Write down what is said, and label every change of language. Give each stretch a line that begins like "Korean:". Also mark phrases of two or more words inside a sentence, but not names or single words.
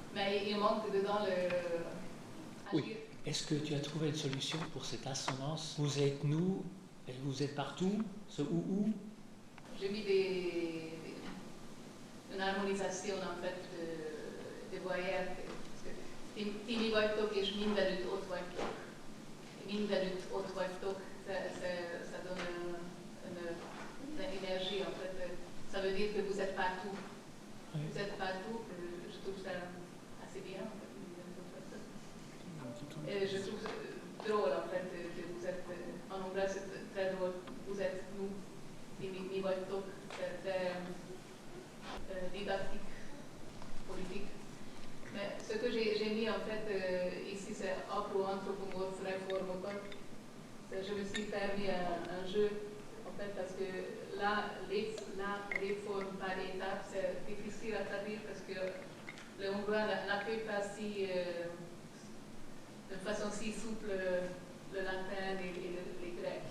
French: mais il manque dedans le agir. Est-ce que tu as trouvé une solution pour cette assonance? Vous êtes nous, et vous êtes partout, ce ou. J'ai mis une harmonisation en fait de voyelles.
Hungarian: Tini vagytok és mindenütt ott vagytok. Mindenütt ott vagytok,
French: ça donne une énergie en fait. Ça veut dire que vous êtes partout. Oui. Vous êtes partout, je trouve ça assez bien en fait. Et je trouve drôle en fait que vous êtes, en anglais c'est très drôle, vous êtes nous,
Hungarian: mi vagytok,
French: c'est très didactique, politique. Mais ce que j'ai mis en fait ici c'est apro-anthropomorphe réformokat. Je me suis permis un jeu en fait parce que là, la réforme par étape c'est difficile à traduire parce que le hongrois n'appuie pas si de façon si souple le latin et les grecs.